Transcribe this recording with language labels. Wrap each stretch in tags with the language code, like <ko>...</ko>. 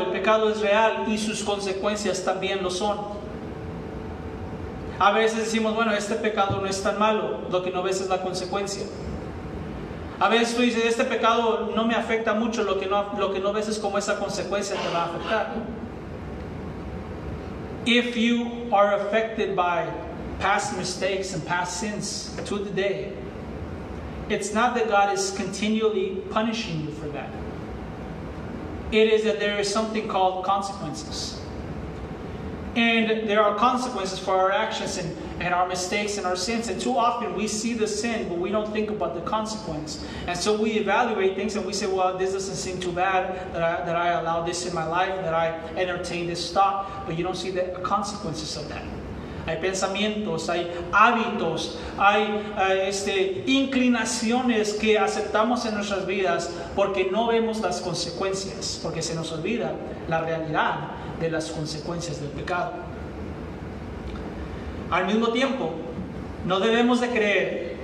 <es>El pecado es real y sus consecuencias también lo son. A veces decimos, bueno, este pecado no es tan malo, lo que no ves es la consecuencia. A veces tú dices, este pecado no me afecta mucho, lo que no ves es cómo esa consecuencia te va a afectar.</es> <en>If you are affected by past mistakes and past sins to the day, it's not that God is continually punishing you for that. It is that there is something called consequences. And there are consequences for our actions and our mistakes and our sins. And too often we see the sin, but we don't think about the consequence. And so we evaluate things and we say, well, this doesn't seem too bad that I allow this in my life, that I entertain this thought. But you don't see the consequences of that.</en> <es>Hay pensamientos, hay hábitos, hay inclinaciones que aceptamos en nuestras vidas porque no vemos las consecuencias, porque se nos olvida la realidad de las consecuencias del pecado. Al mismo tiempo, no debemos de creer</es>